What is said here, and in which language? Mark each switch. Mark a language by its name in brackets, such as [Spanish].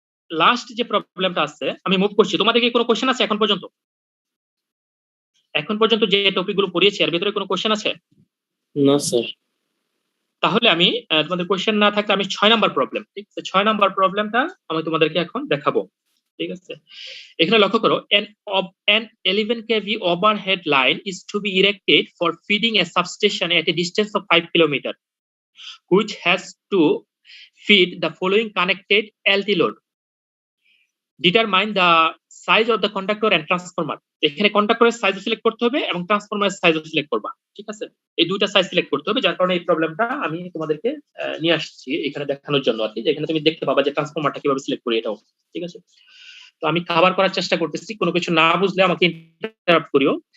[Bangla] Last যে প্রবলেমটা আছে আমি মুভ করছি, তোমাদের কি কোনো কোশ্চেন আছে এখন পর্যন্ত? এখন পর্যন্ত যে টপিক গুলো পড়িয়েছি এর ভিতরে কোনো কোশ্চেন আছে? না স্যার। তাহলে আমি তোমাদের কোশ্চেন না থাকলে আমি 6 নাম্বার প্রবলেম, ঠিক আছে, 6 নাম্বার প্রবলেমটা আমি তোমাদেরকে এখন দেখাবো, ঠিক আছে। এখানে লক্ষ্য করো, [English] an 11 kV overhead line is to be erected for feeding a substation at a distance of 5 km, which has to feed the following connected LT load. Determine the size of the conductor and transformer. [Bangla] এখানে কন্ডাক্টরের size select করতে হবে এবং ট্রান্সফরমারের size select করবা, ঠিক আছে। এই দুইটা সাইজ সিলেক্ট করতে হবে, যার কারণে এই প্রবলেমটা আমি তোমাদেরকে নিয়ে আসছি এখানে দেখানোর জন্য আর কি। এখানে তুমি দেখতে পাবা যে ট্রান্সফরমারটা কিভাবে সিলেক্ট করি, এটাও ঠিক আছে। তো আমি কভার করার চেষ্টা করতেছি, কোনো কিছু না বুঝলে আমাকে ইন্টারাপ্ট করিও।